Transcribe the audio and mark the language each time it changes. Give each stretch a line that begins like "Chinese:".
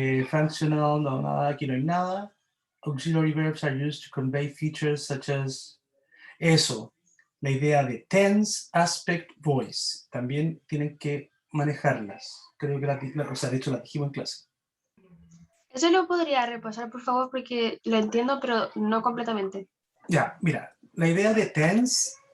Spanish: Functional, no, nada, aquí no hay nada.
English: Auxiliary verbs are used to convey features such as
Spanish: eso, la idea de
English: tense, aspect, voice.
Spanish: También tienen que manejarlas. Creo que o sea, de hecho las dijimos en clase. Eso lo podría repasar, por favor, porque lo entiendo, pero no completamente. Ya, mira, la idea de tense.